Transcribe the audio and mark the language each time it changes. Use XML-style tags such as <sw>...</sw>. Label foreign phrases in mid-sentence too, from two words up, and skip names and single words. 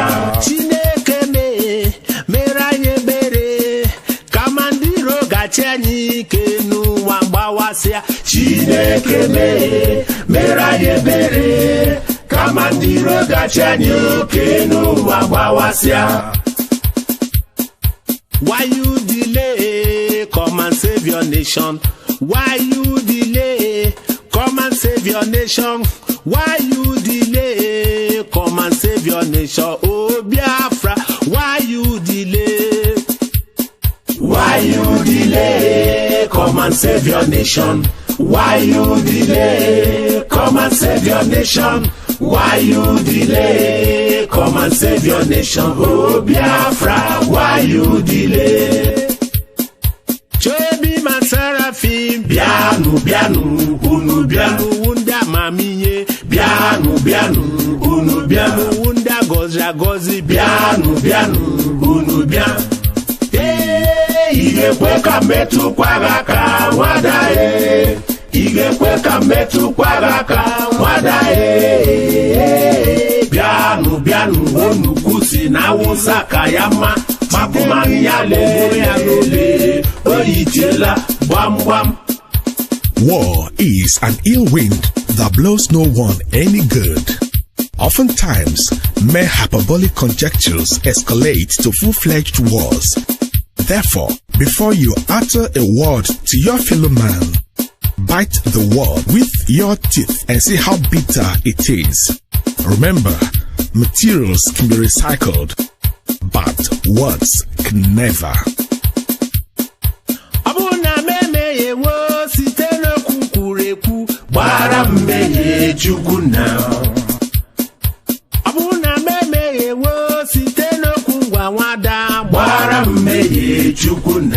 <ig>Chineke mere anyị ebere, kama ndị iro gachi anyị ike n'ụwa gbawasịa. Chineke mere anyị ebere, kama ndị iro gachi anyị oke n'ụwa gbawasịa.</ig> <en>Why you delay? Come and save your nation. Why you delay? Come and save your nation. Why you delay? Come and save your nation. Oh Biafra, why you delay? Why you delay? Come and save your nation. Why you delay? Come and save your nation. Why you delay? Come and save your nation. Oh Biafra, why you delay?</en> <ig>Chobi Masarafim, Bianu, bianu, unu bianu. Wunda Mamiye, Bianu, bianu, unu bianu. Wunda Gozi, Bianu, bianu, unu bianu. Igekwe ka metụkwa aka nwada e. Igekwe ka metụkwa aka nwada e. Bianu, bianu, onukwu si na Awụsa ka ya mma. Mapụmanụ ya lele ya lele. Oyitiela gbam gbam.</ig> <en>War is an ill wind that blows no one any good. Oftentimes, mere hyperbolic conjectures escalate to full-fledged wars. Therefore, before you utter a word to your fellow man, bite the word with your teeth and see how bitter it is. Remember, materials can be recycled, but words can never.</en> <ig>Gbara mmehie mmehie Chukwu nna. Ọ bụ na mmehie wo site n'okwu ngwa nwada Gbara mmehie Chukwu nna.</ig>